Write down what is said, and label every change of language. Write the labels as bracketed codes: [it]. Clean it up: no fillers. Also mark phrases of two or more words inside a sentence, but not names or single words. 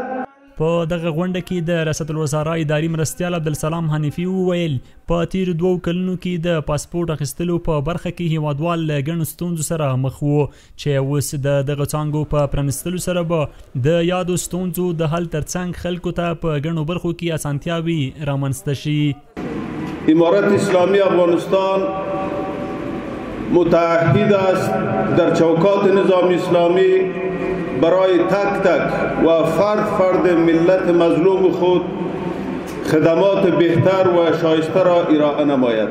[ps] په دغه غونډه کې د ریاست الوزرا اداري مرستیال عبدالسلام حنیفي وویل په تیرو 2 کلونو کې د پاسپورت اخیستلو په برخه کې هیوادوال له ګڼو ستونزو سره مخ وو چې اوس د دغه څانګو په پرانیستلو سره به د یادو ستونزو د حل ترڅنګ خلکو ته په ګڼو برخو کې اسانتیاوي رامنځته شي. [fa] امارت اسلامی افغانستان متعهد است در چوکات نظام اسلامی برای تک تک و فرد ملت مظلوم خود خدمات بهتر و شایسته را ارائه نماید.